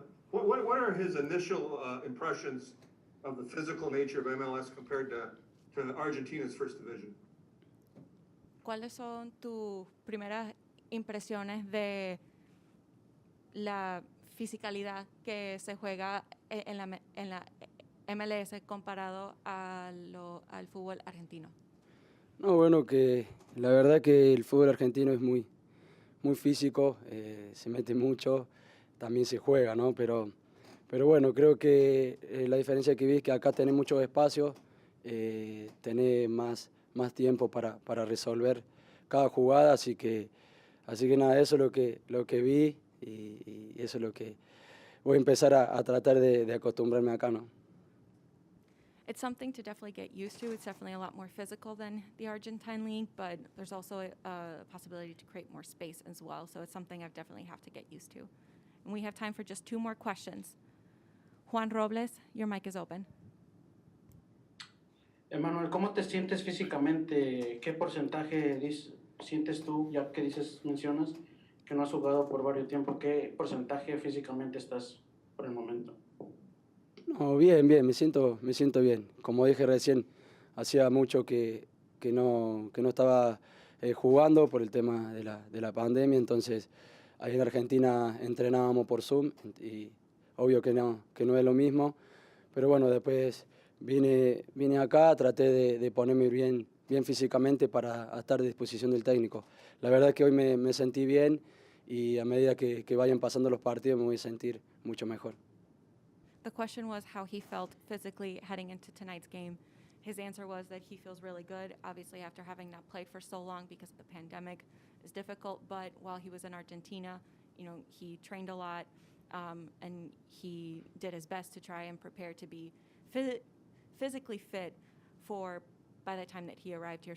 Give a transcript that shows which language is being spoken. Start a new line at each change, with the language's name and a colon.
English: What are his initial impressions of the physical nature of MLS compared to Argentina's first division?
Spanish: ¿Cuáles son tus primeras impresiones de la fisicalidad que se juega en la MLS comparado al fútbol argentino? No, bueno, que la verdad que el fútbol argentino es muy físico, se mete mucho, también se juega, ¿no? Pero bueno, creo que la diferencia que vi es que acá tenés muchos espacios, tenés más tiempo para resolver cada jugada, así que nada, eso es lo que vi y eso es lo que voy a empezar a tratar de acostumbrarme acá, ¿no?
English: It's something to definitely get used to. It's definitely a lot more physical than the Argentine league, but there's also a possibility to create more space as well. So it's something I definitely have to get used to. And we have time for just 2 more questions. Juan Robles, your mic is open.
Spanish: Emmanuel, ¿cómo te sientes físicamente? ¿Qué porcentaje sientes tú, ya que mencionas que no has jugado por varios tiempos? ¿Qué porcentaje físicamente estás por el momento? No, bien, me siento bien. Como dije recién, hacía mucho que no estaba jugando por el tema de la pandemia, entonces ahí en Argentina entrenábamos por Zoom y obvio que no es lo mismo, pero bueno, después vine acá, traté de ponerme bien físicamente para estar a disposición del técnico. La verdad es que hoy me sentí bien y a medida que vayan pasando los partidos me voy a sentir mucho mejor.
English: The question was how he felt physically heading into tonight's game. His answer was that he feels really good. Obviously, after having not played for so long because of the pandemic, is difficult. But while he was in Argentina, he trained a lot, and he did his best to try and prepare to be physically fit for by the time that he arrived here.